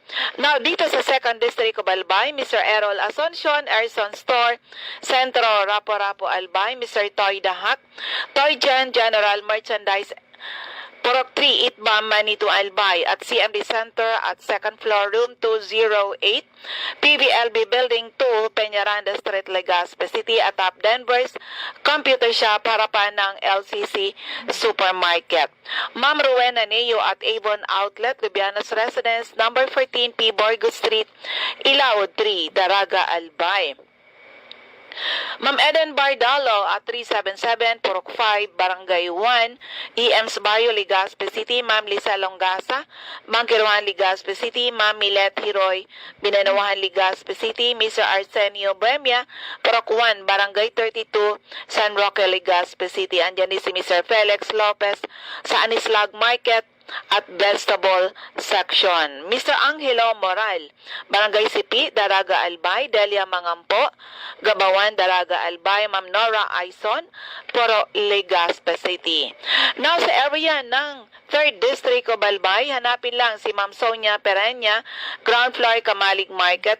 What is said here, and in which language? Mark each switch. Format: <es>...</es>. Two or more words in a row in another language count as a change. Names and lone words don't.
<tl>Now, dito sa</tl> <en>second district of</en> <tl>Albay, Mr. Errol Asuncion, Erson Store, Centro, Rapo-Rapo, Albay. Mr. Toy Dahak, Toy General Merchandise, Purok 3, Itbam, Manito, Albay, at CMD Center at</tl> <en>second floor, room 208,</en> <tl>PBLB Building 2, Peñaranda Street, Legazpi City, at top Denver's Computer Shop, harapan ng LCC Supermarket. Ma'am Rowena Neo at Avon Outlet, Lubianos Residence, number 14, P. Borgo Street, Ilao 3, Daraga, Albay. Ma'am Eden Bardalo at 377, Purok 5, Barangay 1, EM's Barrio, Legazpi City. Ma'am Lisa Longasa, Mangkiruan, Legazpi City. Ma'am Milet Hiroy, Binanuahan, Legazpi City. Mr. Arsenio Buemia, Purok 1, Barangay 32, San Roque, Legazpi City. Andyan din si Mr. Felix Lopez sa Anislag Market at Vegetable Section. Mr. Angelo Moral, Barangay Sipi, Daraga, Albay. Delia Mangampo, Gabawan, Daraga, Albay. Ma'am Nora Aison, Puro, Legazpi City. Now, sa area ng</tl> <en>3rd District of</en> <tl>Albay, hanapin lang si Ma'am Sonia Perenya, ground floor, Kamalig Market.</tl>